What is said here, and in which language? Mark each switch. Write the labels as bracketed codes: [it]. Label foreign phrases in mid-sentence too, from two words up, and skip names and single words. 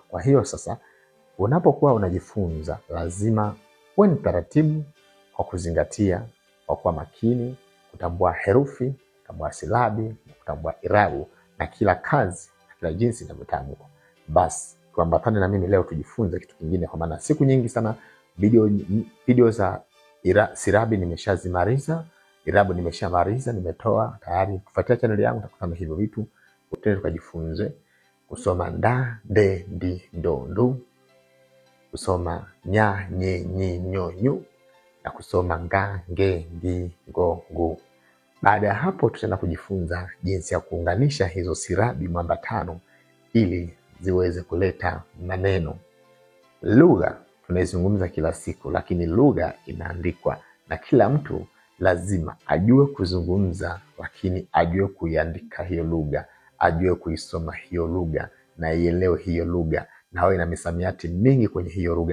[sw] Kwa hiyo sasa unapokuwa unajifunza lazima uwe taratibu kwa kuzingatia, kwa kuwa makini, kutambua herufi, kutambua silabi, kutambua irabu na kila kazi, kila jinsi inavyotamkwa. Basi tuambatane na mimi leo tujifunze kitu kingine, kwa maana siku nyingi sana video za silabi nimeshazimaliza, irabu nimeshamaliza, nimetoa tayari. Kufuatia channel yangu utakutana hivyo vitu, utende tukajifunze kusoma nda, de, di, do, ndu, kusoma nya, nye, nyi, nyo, nyu, na kusoma nga, nge, ngi, ngo, ngu. Baada ya hapo tutaenda kujifunza jinsi ya kuunganisha hizo silabi mwambatano ili ziweze kuleta maneno. Lugha tunaizungumza kila siku, lakini lugha inaandikwa na kila mtu lazima ajue kuzungumza, lakini ajue kuiandika hiyo lugha, ajue kuisoma hiyo lugha na ielewe hiyo lugha na awe na misamiati mingi kwenye hiyo lugha.